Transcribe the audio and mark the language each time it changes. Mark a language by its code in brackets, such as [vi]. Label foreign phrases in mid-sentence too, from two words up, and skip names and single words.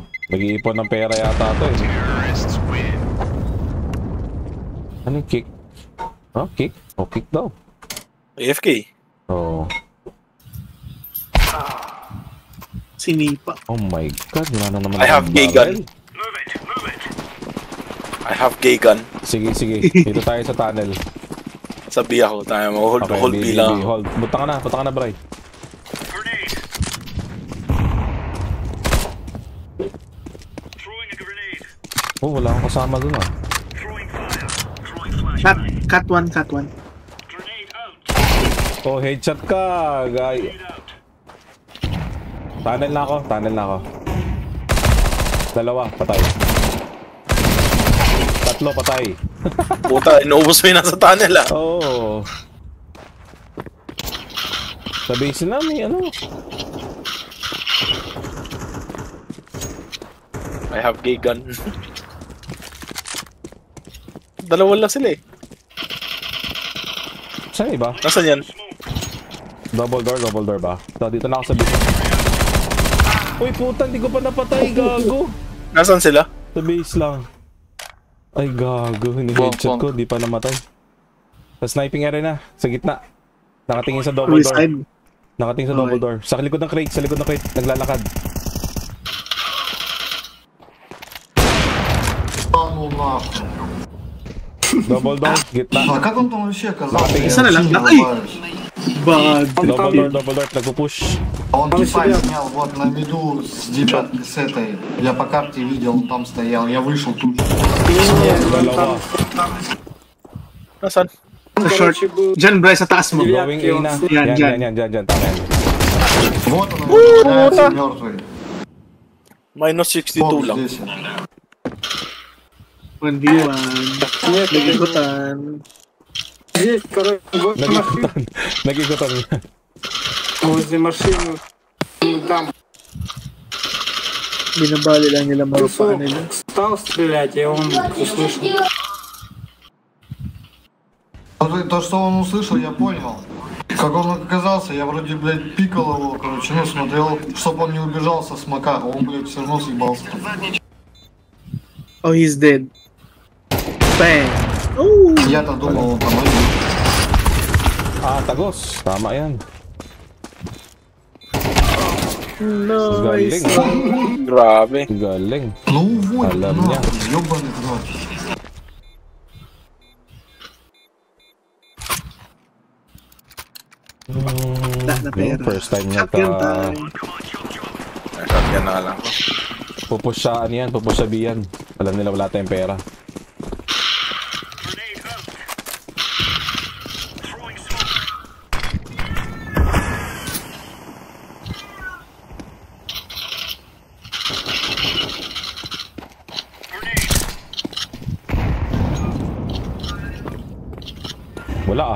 [tl] Nag-iipon ng pera yata ito eh. Ano yung kick? Oh, kick? Oh, kick daw. AFK. Oo. Sinipa. [en] Oh my god, [tl] wala na naman. [en] I have gay gun. I have gay gun. [tl] Sige, sige. Dito tayo sa tunnel. Sabi ako, tayo mag-hold Okay, hold B lang. hold. Punta ka na, Bray. Oh, wala akong kasama dun ah. [en] Cut 1, cut 1. [tl] Oh, headshot ka, guy. Tunnel na ako. Dalawa, patay. Tatlo, patay. Puta, inuubos mo yung nasa tunnel ah. Oo. Oh. Sa base na, may ano. I have gay gun. Dalawa lang sila eh. Saan iba? Nasaan yan? Double door ba? So, dito na ako sa base. Uy, puta, hindi ko pa napatay, gago. Nasaan sila? Sa base lang. Ay, gago. Hini-headshot ko, di pa namatay. Sa sniping area na, sa gitna. Nakatingin sa double door. Nakatingin sa double door. Sa likod ng crate, naglalakad. Double door, gitna. [ru] А как он там вообще оказался? [tl] Isa na lang. Ay! Bag. Double door, nagpo-push. [ru] Он типа снял вот на виду с девятки с этой. Я по карте видел, он там стоял. Я вышел тут. [tl] Dalawa. Nasaan? Sa short. Diyan, Bryce, sa taas mo. Going A na. Yan. Tama yan. [ru] Вот он, валяется мертвый. [en] Minus 62 [ru] Вот [tl] lang. [ru] здесь. [tl] 1v1. Nagigutan. [ru] Здесь, короче, возле машины. [tl] Nagigutan. [ru] Возле машины. Там. [tl] Binabali lang nila mga paa nila. [ru] Стал стрелять, и он услышал. То, что он услышал, я понял. Как он оказался, я вроде, блядь, пикал его, короче, ну, смотрел, чтобы он не убежал со смока, а он, блядь, все равно съебался. [en] Oh, he's dead. Bang! Oh! [ru] Я-то думал, он там один. [tl] Ah, tagos. Tama yan. Nice! Galing. Grabe. Galing. [ru] Ну, уводь, [tl] Alam niya. [ru] нахуй, ёбаный в рот. [tl] Yung [en] first time [tl] niya [en] Shotgun time. [tl] Shotgun na lang. pupush sa ano yan, pupush sa B yan. Alam nila wala tayong pera. Wala ah.